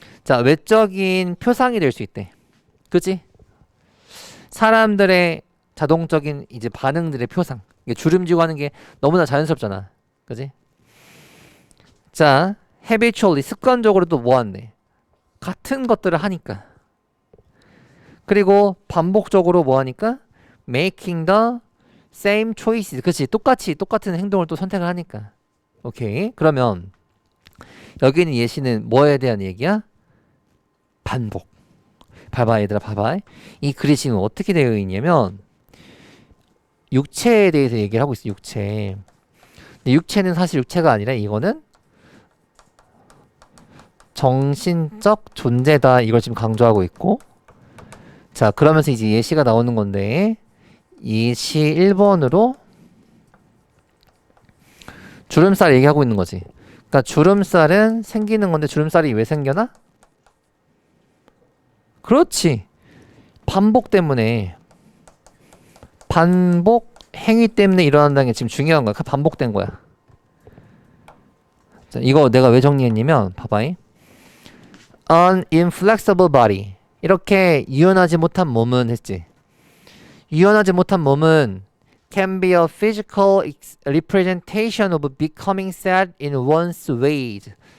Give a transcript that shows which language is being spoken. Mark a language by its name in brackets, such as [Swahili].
[Korean] 자, 외적인 표상이 될 수 있대. 그치? 사람들의 자동적인 이제 반응들의 표상. 이게 주름지고 하는 게 너무나 자연스럽잖아. 그치? 자, habitually, 습관적으로 또 뭐 한대? 같은 것들을 하니까. 그리고 반복적으로 뭐 하니까? [English] making the same choices. [Korean] 그치? 똑같은 행동을 또 선택을 하니까. 오케이. 그러면 여기는 예시는 뭐에 대한 얘기야? 반복. 봐봐 얘들아 봐봐. 이 글이 지금 어떻게 되어 있냐면 육체에 대해서 얘기를 하고 있어. 육체. 근데 육체는 사실 육체가 아니라 이거는 정신적 존재다. 이걸 지금 강조하고 있고, 자 그러면서 이제 예시가 나오는 건데 예시 1번으로 주름살 얘기하고 있는 거지. 그러니까 주름살은 생기는 건데 주름살이 왜 생겨나? 그렇지. 반복 때문에. 반복 행위 때문에 일어난다는 게 지금 중요한 거야. 반복된 거야. 자, 이거 내가 왜 정리했냐면 봐봐잉. [English] An inflexible body. [Korean] 이렇게 유연하지 못한 몸은 했지. 유연하지 못한 몸은 [English] can be a physical representation of becoming sad in one's ways.